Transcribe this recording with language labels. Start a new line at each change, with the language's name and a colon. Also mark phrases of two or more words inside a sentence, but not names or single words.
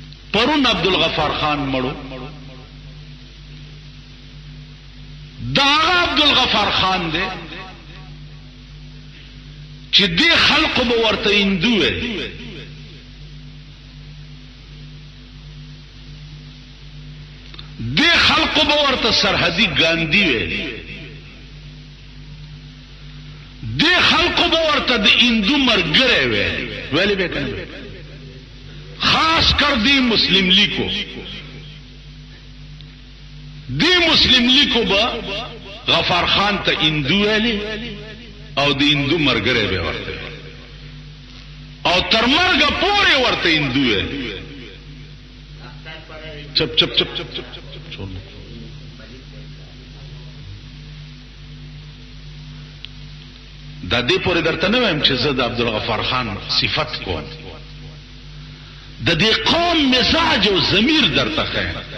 Pashto: پرون عبدالغفار خان مړو دا عبدالغفار خان دی چې دې خلقو به ورته هندو وي دې خلقو به ورته سرحدي ګاندھی وي دې خلقو به ورته د هندو مرګره وي ویلې به کنه
Urdu: خاص کر
Pashto: دی مسلم لیگ کو دی مسلم لیگ کو با غفار خان تا هندو ویلی او دی هندو مرګره به ورته او تر مرګه پورې ورته هندو ویلی
Urdu: چپ چپ چپ چپ چپ چپ چھوڑ
Pashto: دا دې پورې درته نه وایم چې زه د عبدالغفار خان صفت کوم د دې قوم مزاج او ضمیر درته ښیم